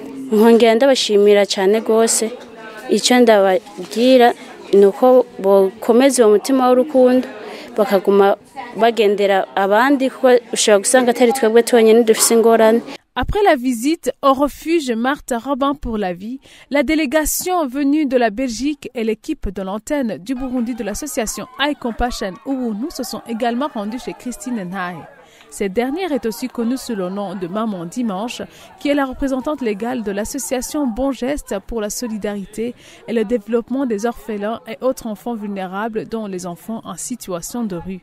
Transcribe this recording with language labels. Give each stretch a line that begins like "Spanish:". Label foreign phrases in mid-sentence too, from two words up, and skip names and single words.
Kinyarwanda: nkongera ndabashimira cyane rwose. Icyo ndababwira ni uko bakomeza uwo mutima w'urukundo bakaguma bagendera abandi kuko ushobora gusanga atari twebwe twenyine dufite ingorane.
French: Après la visite au refuge Marthe Robin pour la vie, la délégation venue de la Belgique et l'équipe de l'antenne du Burundi de l'association I Compassion Ubuntu se sont également rendus chez Christine Nhae. Cette dernière est aussi connue sous le nom de Maman Dimanche, qui est la représentante légale de l'association Bon Geste pour la solidarité et le développement des orphelins et autres enfants vulnérables, dont les enfants en situation de rue.